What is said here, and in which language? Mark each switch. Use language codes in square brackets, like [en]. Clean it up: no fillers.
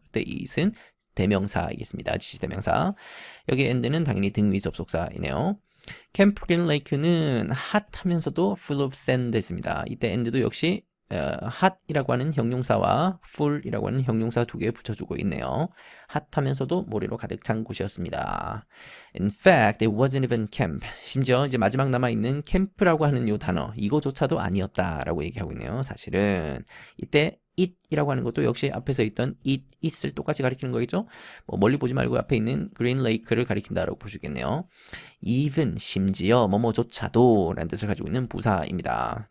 [ko] 그때 it은 대명사이겠습니다. 지시대명사. 여기 and는 당연히 등위 접속사이네요. 캠프 그린 레이크는 핫하면서도 [en] full of sand [ko] 였습니다. 이때 and도 역시 핫이라고 하는 형용사와 full이라고 하는 형용사 두 개 붙여주고 있네요. 핫하면서도 모래로 가득 찬 곳이었습니다. [en] In fact, it wasn't even camp. [ko] 심지어 이제 마지막 남아있는 캠프라고 하는 요 단어 이거조차도 아니었다라고 얘기하고 있네요. 사실은 이때 it이라고 하는 것도 역시 앞에서 있던 it을 똑같이 가리키는 거겠죠? 뭐 멀리 보지 말고 앞에 있는 그린 레이크를 가리킨다라고 볼 수 있겠네요. even 심지어 뭐뭐조차도 라는 뜻을 가지고 있는 부사입니다.